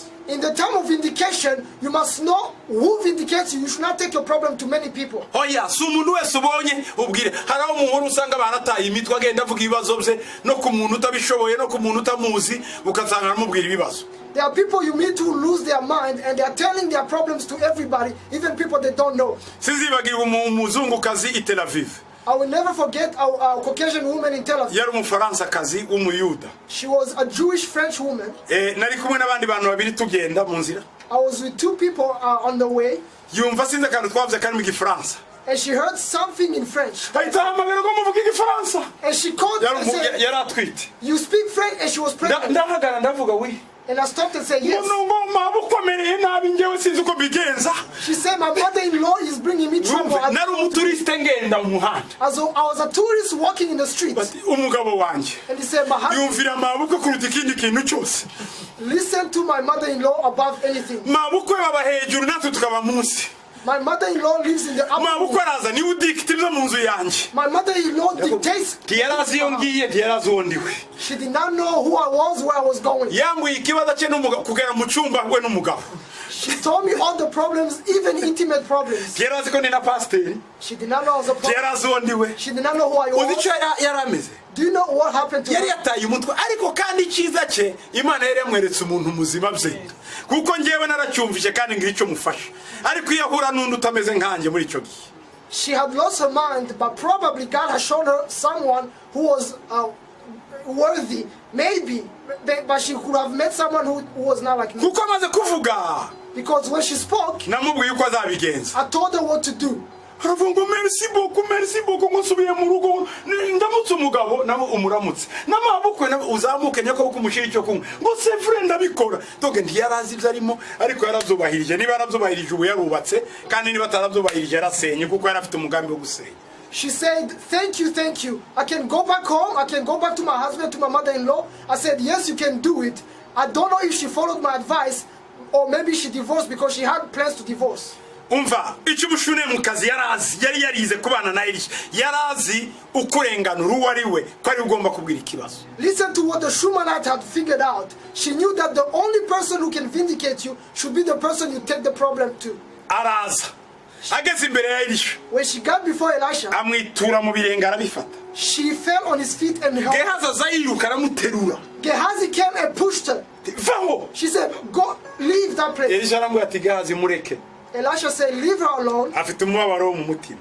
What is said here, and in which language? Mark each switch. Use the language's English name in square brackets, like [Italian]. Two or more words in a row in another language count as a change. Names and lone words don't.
[English] In the time of vindication, you must know who vindicates you. You should not take your problem to many people. [Kinyarwanda] Oya, si umuntu wese ubonye ubwire. Hari aho umuntu usanga barataye imitwe agenda avuga ibibazo bye no ku muntu utabishoboye no ku muntu utamuzi, ukasanga aramubwira ibibazo. [English] There are people you meet who lose their mind and they are telling their problems to everybody, even people they don't know. [Kinyarwanda] Sinzibagirwa umuzungukazi i Tel Aviv. [English] I will never forget our Caucasian woman in Tel Aviv. [Kinyarwanda] Yari umufaransakazi w'umuyuda. [English] She was a Jewish French woman. [Kinyarwanda] Nari kumwe n'abandi bantu babiri tugenda mu nzira. [English] I was with two people on the way. [Kinyarwanda] Yumva sinzi akantu twavuze kari mu Gifaransa. [English] And she heard something in French. [Kinyarwanda] Ahita ahamagara ngo muvuge Igifaransa. [English] And she called and said, [Kinyarwanda] yari atwite. [English] you speak French? And she was pregnant. [Kinyarwanda] Ndahagara ndavuga wi. [English] And I stopped and said, yes. [Kinyarwanda] Ngo mabukomereye nabi njyewe sinzi uko bigenza. [English] She said, my mother-in-law is bringing me trouble. [Kinyarwanda] Nari umuturiste ngenda mu muhanda. [English] As I was a tourist walking in the streets. [Kinyarwanda] Umugabo wanjye [English] And he said, my husband, [Kinyarwanda] yumvira mabukwe kuruta ikindi kintu cyose. [English] listen to my mother-in-law above anything. [Kinyarwanda] Mabukwe baba hejuru natwe tukaba munsi. [English] My mother-in-law lives in the upper [Kinyarwanda] Mabukwe [English] room. [Kinyarwanda] araza niwe udikita ibyo mu nzu yanjye. [English] My mother-in-law dictates. [Kinyarwanda] Ntiyarazi iyo ngiye, ntiyarazi uwo ndiwe. [English] She did not know who I was, where I was going. [Kinyarwanda] Yambwiye ikibazo cye kugera mu cyumba we n'umugabo. [English] She told me all the problems, even intimate problems. [Kinyarwanda] Ntiyarazi ko ni na pasiteri. [English] She did not know I was a prophet. [Kinyarwanda] Ntiyarazi uwo ndiwe. [English] She did not know who I [Kinyarwanda] Uzi [English] was. [Kinyarwanda] icyo yari ameze? [English] Do you know what happened to [Kinyarwanda] Yari [English] her? [Kinyarwanda] yataye umutwe, ariko kandi icyiza cye Imana yari yamweretse umuntu muzima bye. Kuko njyewe naracyumvise kandi ngira icyo mufasha. Ariko iyo ahura n'undi utameze nkanjye muri icyo gihe. [English] She had lost her mind, but probably God has shown her someone who was worthy. Maybe, but she could have met someone who was not like me. [Kinyarwanda] Kuko amaze kuvuga, [English] Because when she spoke, [Kinyarwanda] namubwiye uko azabigenza. [English] I told her what to do. [Kinyarwanda] Aravuga ngo [French] merci beaucoup [Kinyarwanda] ngo nsubiye mu rugo ndamutse umugabo nawe umuramutse n'amabukwe uzamuke nyako kumushira icyo kumwe ngo [French] c'est vrai [Kinyarwanda] ndabikora doge ntiyarazi ibyo arimo ariko yarabyubahirije niba yarabyubahirije ubu yarubatse kandi niba atarabyubahirije yarasenye kuko yari afite umugambi wo gusenya. [English] She said, thank you. I can go back home. I can go back to my husband, to my mother-in-law. I said, yes, you can do it. I don't know if she followed my advice or maybe she divorced because she had plans to divorce. [Kinyarwanda] Umva icyo ubushune mu kazi yari yarize kubana na Elisha yarazi ukurenganura uwo ari we ko ari ugomba kubwira ikibazo. [English] Listen to what the Shunammite had figured out. She knew that the only person who can vindicate you should be the person you take the problem to. [Kinyarwanda] Araza ageze imbere ya Elisha. [English] When she got before Elisha, [Kinyarwanda] amwitura mu birenge arabifata. [English] she fell on his feet and helped. [Kinyarwanda] Gehazi aza yiruka aramuterura. [English] Gehazi came and pushed her. [Kinyarwanda] Vaho. [English] She said, go, leave that place. [Kinyarwanda] Elisha aramubwira ati Gehazi mureke. [English] Elisha said, leave her alone. [Kinyarwanda] Afite umubabaro mu mutima.